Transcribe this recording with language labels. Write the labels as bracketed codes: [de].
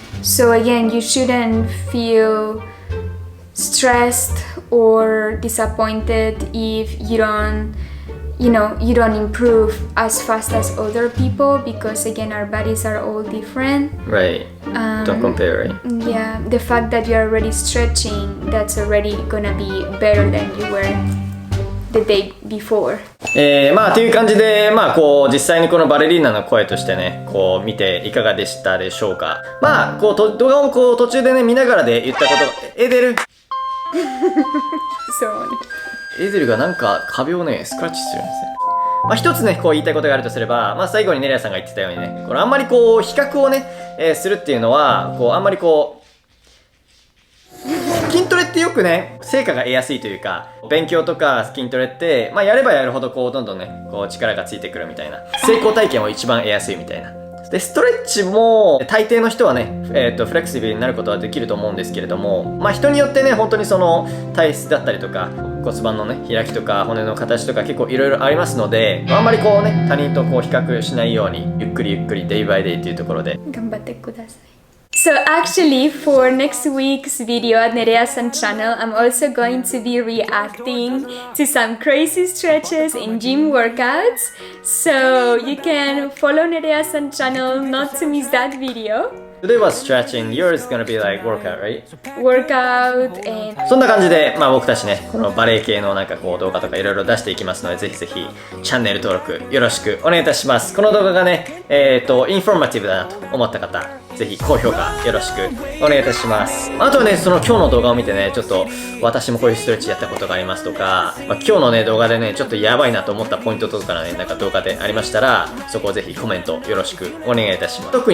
[en] So again, you shouldn't feel stressed or disappointed if you don't improve as fast as other people, because again, our bodies are all different. Right. Don't compare, right? Yeah, the fact that you're already stretching, that's already gonna be better than you were the day before. [ja] という感じで、実際にこのバレリーナの声としてね、見ていかがでしたでしょうか。動画を途中でね、見ながらで言ったことが、エデルそうエデルがなんか壁をね、スクラッチするんですね。一つね、言いたいことがあるとすれば、最後にネレアさんが言ってたようにね、あんまり比較をね、するっていうのは、あんまり筋トレってよくね、成果が得やすいというか、勉強とか筋トレって、やればやるほどどんどんね、力がついてくるみたいな。成功体験を一番得やすいみたいな。で、ストレッチも、大抵の人はね、フレキシブルになることはできると思うんですけれども、人によってね、本当にその体質だったりとか、骨盤のね、開きとか骨の形とか結構いろいろありますので、あんまり他人と比較しないように、ゆっくりゆっくりデイバイデイっていうところで。頑張ってください。 [en] So actually, for next week's video at Nerea-san channel, I'm also going to be reacting to some crazy stretches and gym workouts. So you can follow Nerea-san channel not to miss that video. Today was stretching, yours is gonna be like workout, right? Workout and... [ja] そんな感じで、僕たちね、このバレエ系の動画とかいろいろ出していきますので、ぜひぜひチャンネル登録よろしくお願いいたします。この動画がね、インフォーマティブだなと思った方、ぜひ高評価よろしくお願いいたします。あとはね、その今日の動画を見てね、ちょっと私もこういうストレッチやったことがありますとか、今日のね、動画でね、ちょっとやばいなと思ったポイントとかね、動画でありましたら、そこをぜひコメントよろしくお願いいたします。